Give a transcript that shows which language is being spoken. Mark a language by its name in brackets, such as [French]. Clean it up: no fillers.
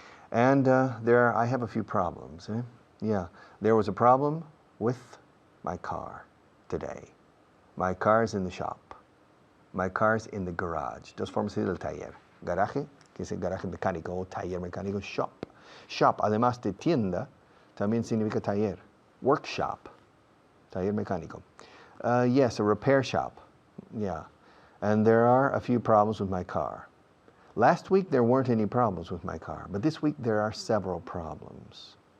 [English] And I have a few problems. Yeah, there was a problem with my car today. My car's in the shop. My car's in the garage. [Spanish] Dos formas de decir el taller. Garaje, que es el garaje mecánico, o taller mecánico, shop. Shop, además de tienda, también significa taller. Workshop, taller mecánico. [English] Yes, a repair shop. Yeah. And there are a few problems with my car. Last week there weren't any problems with my car, but this week there are several problems.